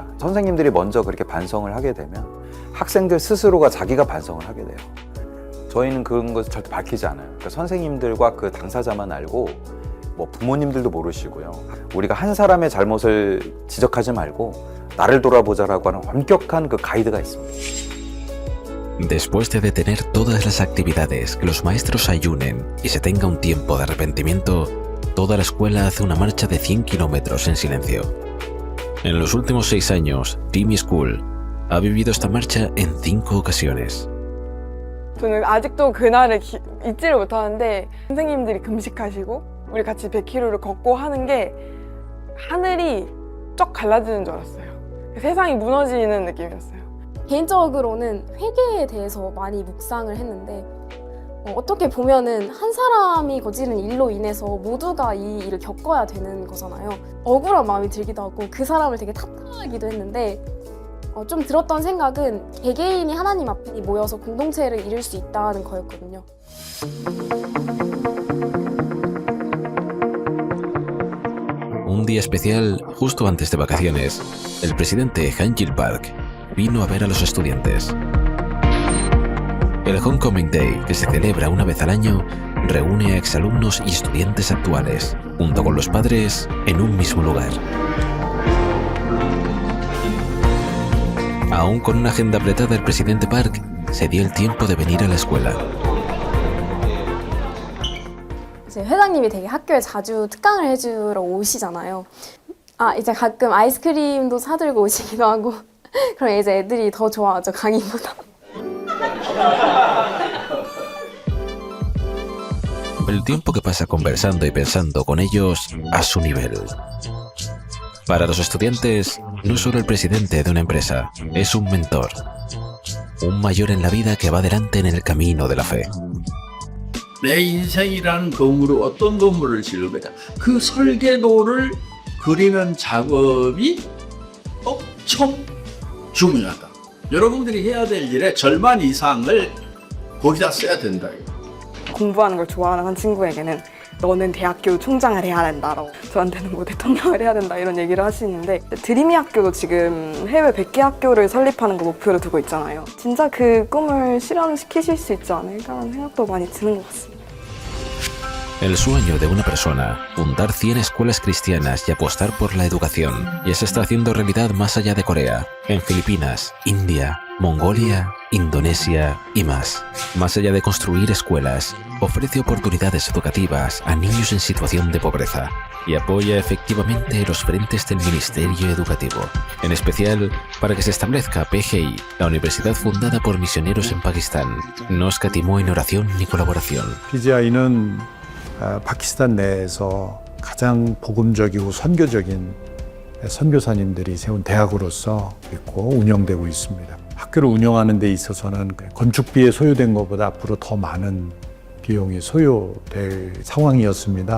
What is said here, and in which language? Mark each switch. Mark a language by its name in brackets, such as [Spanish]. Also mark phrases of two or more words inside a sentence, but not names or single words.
[Korean] 선생님들이 먼저 그렇게 반성을 하게 되면 학생들 스스로가 자기가 반성을 하게 돼요. 저희는 그런 것을 절대 밝히지 않아요. 그러니까 선생님들과 그 당사자만 알고 뭐 부모님들도 모르시고요. 우리가 한 사람의 잘못을 지적하지 말고 나를 돌아보자라고 하는 엄격한 그 가이드가 있습니다. [Spanish] Después de detener todas las actividades, que los maestros ayunen y se tenga un tiempo de arrepentimiento, toda la escuela hace una marcha de 100 kilómetros en silencio. En los últimos 6 años, Dreamy School ha vivido esta marcha en 5 ocasiones. [Korean] 저는 아직도 그날을 잊지를 못하는데 선생님들이 금식하시고 우리 같이 100km를 걷고 하는 게 하늘이 쫙 갈라지는 줄 알았어요. 세상이 무너지는 느낌이었어요. 개인적으로는 회개에 대해서 많이 묵상을 했는데 어떻게 보면은 한 사람이 저지른 일로 인해서 모두가 이 일을 겪어야 되는 거잖아요. 억울한 마음이 들기도 하고 그 사람을 되게 탓하기도 했는데 좀 들었던 생각은 개개인이 하나님 앞에 모여서 공동체를 이룰 수 있다는 거였거든요. [Spanish] Un día especial, justo antes de vacaciones, el presidente Han-Gil Park vino a ver a los estudiantes. El [English] Homecoming Day, [Spanish] que se celebra una vez al año, reúne a exalumnos y estudiantes actuales, junto con los padres, en un mismo lugar. Aún con una agenda apretada, el presidente Park se dio el tiempo de venir a la escuela. [Korean] 이제 회장님이 되게 학교에 자주 특강을 해주러 오시잖아요. 이제 가끔 아이스크림도 사들고 오시기도 하고 그럼 이제 애들이 더 좋아하죠, 강의보다. [Spanish] El tiempo que pasa conversando y pensando con ellos a su nivel. Para los estudiantes, no es solo el presidente de una empresa, es un mentor, un mayor en la vida que va adelante en el camino de la fe. [Korean] 내 인생이라는 건물을 어떤 건물을 지을 거냐. 그 설계도를 그리는 작업이 엄청 중요하다. 여러분들이 해야 될 일의 절반 이상을 거기다 써야 된다. 공부하는 걸 좋아하는 한 친구에게는 너는 대학교 총장을 해야 된다라고, 저한테는 뭐 대통령을 해야 된다 이런 얘기를 하시는데, 드림이 학교도 지금 해외 100개 학교를 설립하는 거 목표로 두고 있잖아요. 진짜 그 꿈을 실현시키실 수 있지 않을까라는 생각도 많이 드는 것 같습니다. [Spanish] El sueño de una persona, fundar 100 escuelas cristianas y apostar por la educación, ya se está haciendo realidad más allá de Corea, en Filipinas, India, Mongolia, Indonesia y más. Más allá de construir escuelas, ofrece oportunidades educativas a niños en situación de pobreza y apoya efectivamente los frentes del Ministerio Educativo, en especial para que se establezca PGI, la universidad fundada por misioneros en Pakistán. No escatimó en oración ni colaboración. [Korean] PGI는 파키스탄 내에서 가장 복음적이고 선교적인 선교사님들이 세운 대학으로서 있고 운영되고 있습니다. 학교를 운영하는 데 있어서는 건축비에 소요된 것보다 앞으로 더 많은 비용이 소요될 상황이었습니다.